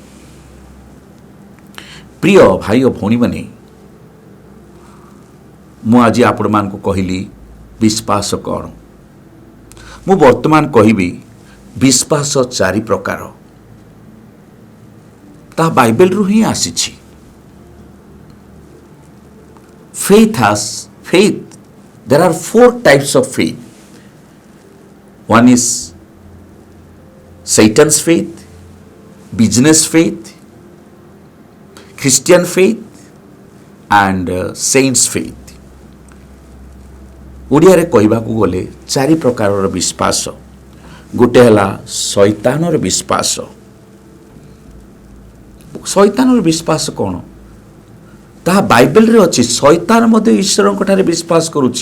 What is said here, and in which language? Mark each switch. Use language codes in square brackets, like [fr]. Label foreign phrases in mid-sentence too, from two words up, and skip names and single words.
[or] ପ୍ରିୟ ଭାଇ ଓ ଭଉଣୀମାନେ, ମୁଁ ଆଜି ଆପଣମାନଙ୍କୁ କହିଲି ବିଶ୍ୱାସ କ'ଣ। ମୁଁ ବର୍ତ୍ତମାନ କହିବି ବିଶ୍ୱାସ 4 ପ୍ରକାର। ତାହା ବାଇବେଲରୁ ହିଁ ଆସିଛି। [en] faith, there are 4 types of faith. One is Satan's faith, business faith, Christian faith and saints faith. [or] ଓଡ଼ିଆରେ କହିବାକୁ ଗଲେ 4 ପ୍ରକାରର ବିଶ୍ୱାସ। ଗୋଟେ ହେଲା ଶୈତାନର ବିଶ୍ୱାସ। ଶୈତାନର ବିଶ୍ୱାସ କ'ଣ? ତାହା ବାଇବେଲରେ ଅଛି। ଶୈତାନ ମଧ୍ୟ ଈଶ୍ୱରଙ୍କ ଠାରେ ବିଶ୍ୱାସ କରୁଛି।